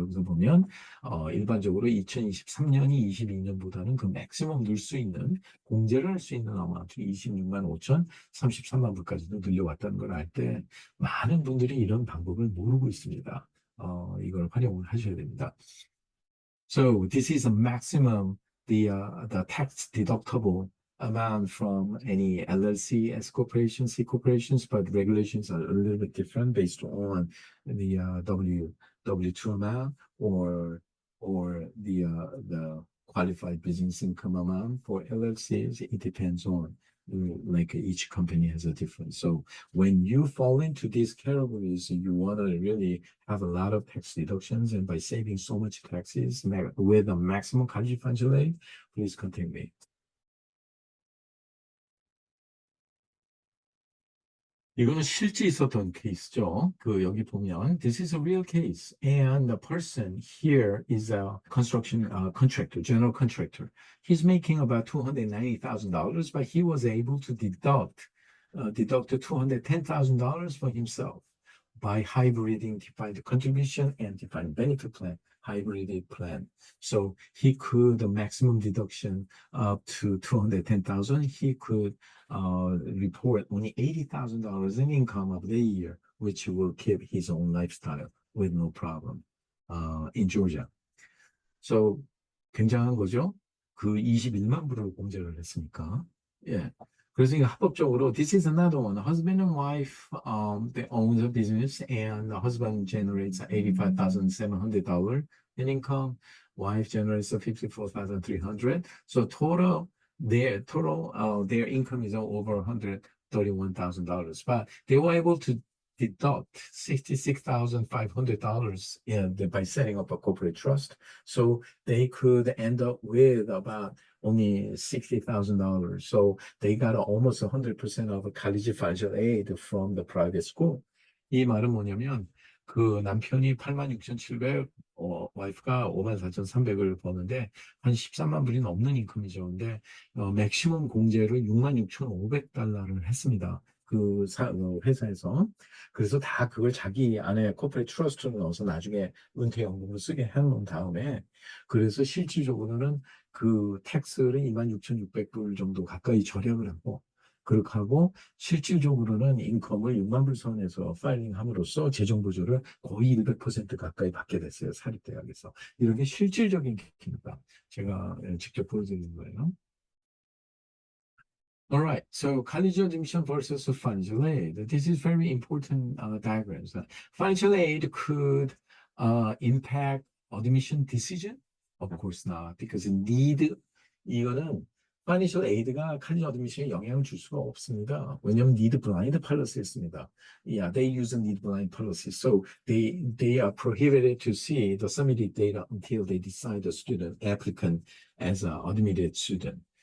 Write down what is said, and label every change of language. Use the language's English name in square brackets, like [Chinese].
[Korean] 여기서 보면 일반적으로 2023년이 22년보다는 그 맥시멈 넣을 수 있는 공제를 할 수 있는 아마도 26만 5천 33만 불까지도 늘려왔다는 걸 알 때 많은 분들이 이런 방법을 모르고 있습니다. 이걸 활용을 하셔야 됩니다. [English] So this is a maximum the tax deductible amount from any LLC, S corporations, C corporations, but regulations are a little bit different based on the W2 amount or the qualified business income amount for LLCs. It depends on like each company has a different. So when you fall into these categories, you want to really have a lot of tax deductions, and by saving so much taxes with a maximum college financial aid, please contact me. [Korean] 이거는 실제 있었던 케이스죠. 여기 보면 [English] this is a real case, and the person here is a construction contractor, general contractor. He's making about $290,000, but he was able to deduct $210,000 for himself by hybriding defined contribution and defined benefit plan, hybrided plan. So he could, the maximum deduction up to 210,000, he could report only $80,000 in income of the year, which will keep his own lifestyle with no problem in Georgia. [Korean] So 굉장한 거죠. 그 21만 불을 공제를 했으니까. 예. 그래서 이게 합법적으로 [English] this is another one. Husband and wife they own the business, and the husband generates $85,700 in income. Wife generates $54,300. So their income is over $131,000. But they were able to deduct $66,500 by setting up a corporate trust. So they could end up with about only $60,000. So they got almost 100% of a college financial aid from the private school. [Korean] 이 말은 뭐냐면 그 남편이 86,700, 와이프가 54,300을 버는데 한 13만 불이 넘는 인컴이죠. 근데 맥시멈 공제를 66,500달러를 했습니다. 회사에서. 그래서 다 그걸 자기 안에 코퍼레이트 트러스트를 넣어서 나중에 은퇴연금으로 쓰게 해놓은 다음에 그래서 실질적으로는 그 텍스를 26,600불 정도 가까이 절약을 하고 그렇게 하고 실질적으로는 인컴을 6만 불 선에서 파일링함으로써 재정 보조를 거의 100% 가까이 받게 됐어요. 사립대학에서. 이런 게 실질적인 케이스입니다. 제가 직접 보여드리는 거예요. [English] All right, so college admission versus financial aid. This is very important diagrams. Financial aid could impact admission decision? Of course not, because need [Korean] 이거는 파이낸셜 에이드가 칼리지 어드미션에 영향을 줄 수가 없습니다. 왜냐하면 need blind policy였습니다. [English] Yeah, they use a need blind policy. So they are prohibited to see the submitted data until they decide the student applicant as an admitted student.